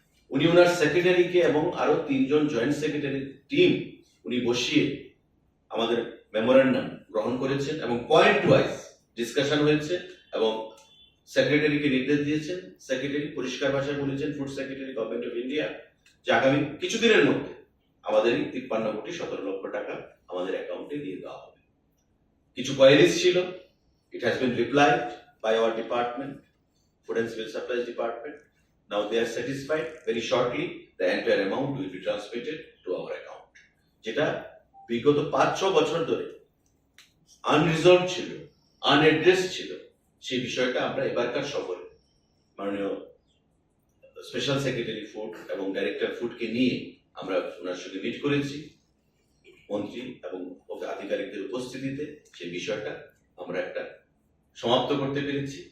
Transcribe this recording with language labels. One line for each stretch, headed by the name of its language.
Bangla: উনি ওনার সেক্রেটারিকে এবং আরো 3 জন জয়েন্ট সেক্রেটারি টিম উনি বসিয়ে আমাদের মেমোরেন্ডাম গ্রহণ করেছেন এবং পয়েন্ট ওয়াইজ ডিসকাশন হয়েছে এবং সেক্রেটারিকে নির্দেশ দিয়েছেন। সেক্রেটারি পরিষ্কার ভাষায় বলেছেন, food secretary government of India, যে আগামী কিছুদিনের মধ্যে আমাদের 53 কোটি 17 লক্ষ টাকা আমাদের অ্যাকাউন্টে দিয়ে দেওয়া হবে। কিছু কোয়ারিজ ছিল,
English: it has been replied by our department, Food and Civil Supplies Department. Now they are satisfied. Very shortly the entire amount will be transmitted to our account,
Bangla: যেটা বিগত 5-6 বছর ধরে আনরিজলভ ছিল, আনএড্রেস ছিল, সেই বিষয়টা আমরা এবারকার সফরে মাননীয় স্পেশাল সেক্রেটারি ফুড এবং ডাইরেক্টর ফুডকে নিয়ে আমরা ওনার সঙ্গে মিট করেছি মন্ত্রী এবং আধিকারিকদের উপস্থিতিতে। সেই বিষয়টা আমরা একটা সমাপ্ত করতে পেরেছি।